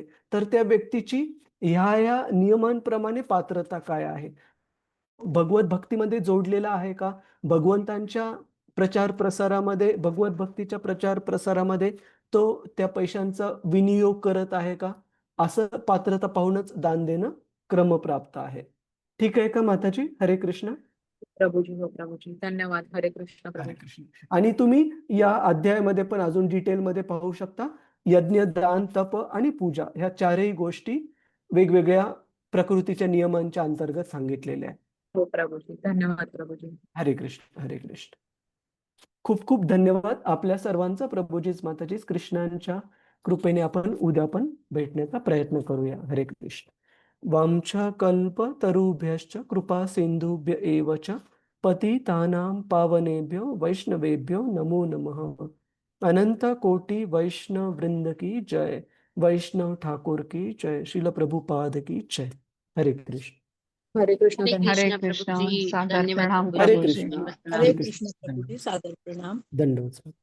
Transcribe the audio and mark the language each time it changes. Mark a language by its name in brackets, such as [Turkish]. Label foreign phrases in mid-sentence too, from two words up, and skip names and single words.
[Marathi] तर त्या व्यक्तीची ह्या नियमांप्रमाणे पात्रता काय आहे, भगवत भक्तीमध्ये जोडलेला आहे का, भगवंतांच्या प्रचार प्रसारामध्ये, भगवत भक्तीच्या प्रचार प्रसारामध्ये तो त्या पैशांचा विनियोग करत आहे का, असं पात्रता पाहूनच दान देणं क्रमप्राप्त आहे. ठीक आहे का माताजी? हरे कृष्ण. प्रभूजी, हो प्रभूजी, धन्यवाद. हरे कृष्ण हरे प्रभू. कृष्ण. आणि तुम्ही या अध्यायामध्ये पण अजून डिटेलमध्ये पाहू शकता, यज्ञ, दान, तप आणि पूजा ह्या चारही गोष्टी वेगवेगळ्या प्रकृतीच्या नियमांच्या अंतर्गत सांगितलेल्या आहेत. हो प्रभूजी, धन्यवाद प्रभूजी. हरे कृष्ण. हरे कृष्ण. खूप खूप धन्यवाद आपल्या सर्वांचा. प्रभूजीच माताजीच कृष्णांच्या कृपेने आपण उद्या पण भेटण्याचा प्रयत्न करूया. हरे कृष्ण. [Sanskrit] वामच्या कल्पतरुभ्यश्च कृपा सिंधुभ्य एव च पतितानां पावनेभ्यो वैष्णवेभ्यो नमो नमः. [Hindi] अनंत कोटि वैष्णव वृंद की जय. वैष्णव ठाकुर की जय. श्रील प्रभुपाद की जय. [Marathi] हरे कृष्ण. हरे कृष्ण, हरे धन्यवाद. हरे कृष्ण कृष्ण. प्रभूजी, सादर धन्यवाद प्रणाम प्रभूजी. हरे प्रभूजी. कृष्ण. धन्यवाद प्रणाम. हरे हरे कृष्ण प्रभूजी, सादर प्रणाम. दंडवत.